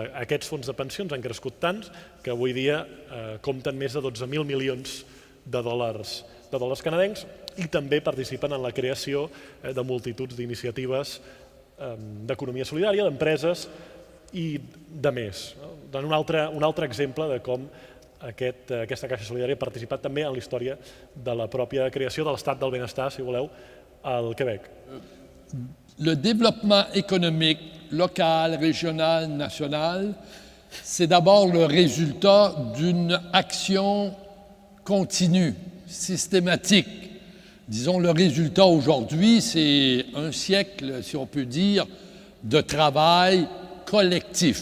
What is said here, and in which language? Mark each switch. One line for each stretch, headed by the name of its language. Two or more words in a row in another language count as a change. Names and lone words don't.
Catalan: Aquests fons de pensions han crescut tant que avui dia compten més de 12.000 milions de dòlars canadencs i també participen en la creació de multituds d'iniciatives d'economia solidària, d'empreses i de més. Un altre exemple de com aquesta Caixa Solidària ha participat també en la història de la pròpia creació de l'estat del benestar, si voleu, al Québec.
French: Le développement économique local, régional, national, c'est d'abord le résultat d'une action continue, systématique. Disons, le résultat aujourd'hui, c'est un siècle, si on peut dire, de travail collectif.